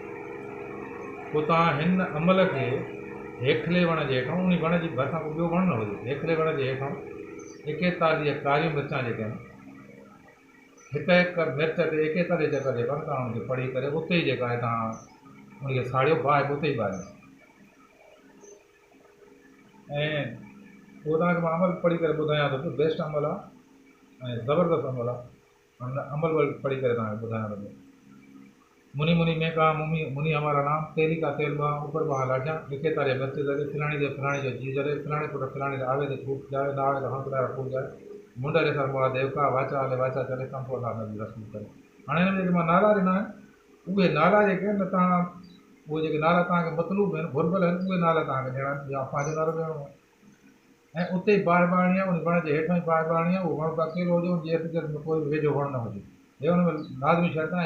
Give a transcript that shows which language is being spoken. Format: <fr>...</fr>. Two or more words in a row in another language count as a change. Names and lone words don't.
<sd>पोइ तव्हां हिन अमल खे हेखले वण जे हेठां, उन वण जी भरिसां को ॿियो वण न हुजे, हेखले वण जे हेठां 41 कारी मिर्चां जेके आहिनि, हिकु हिकु मिर्च ते 41 चकर जेका आहिनि, तव्हां हुनखे पढ़ी करे उते ई जेका आहे तव्हां उनखे साड़ियो, बाहि उते ई ॿारियो। ऐं पोइ तव्हांखे मां अमल पढ़ी करे ॿुधायां थो पियो, बेस्ट अमल आहे ऐं ज़बरदस्त अमल आहे। अमल पढ़ी करे तव्हांखे ॿुधायां थो पियो।</sd> <hi>मुनी मुनी में का मुनी हमारा नाम, तेली का तेल बहा ऊपर बहा लाठियां, 41 मिर्च जले, फिलाणी दे फिलाणी जो जी जले, फिलाणे पुट फिलाणी दे आवे दे छूट जाए, ना आवे तो हंक ॾारा फूट जाए, मुंड रे सर मुआ देवका, वाचा हले वाचा चले, संपो अल्लाह नबी रसूल करे।</hi> <sd>हाणे हिन में जेके मां नाला ॾिना आहिनि, उहे नाला जेके आहिनि न, तव्हां उहे जेके नाला तव्हांखे मतलूब आहिनि, घुरिबल आहिनि, उहे नाला तव्हांखे ॾियणा आहिनि, या पंहिंजो नालो ॾियणो आहे। ऐं उते ई बाहि ॿारणी आहे, उन वण जे हेठां ई बाहि ॿारणी आहे। उहो वण का कहिड़ो हुजे, उनजे इर्द गिर्द में कोई वेझो वण न हुजे, हे हुन में लाज़मी शर्त आहे।</sd>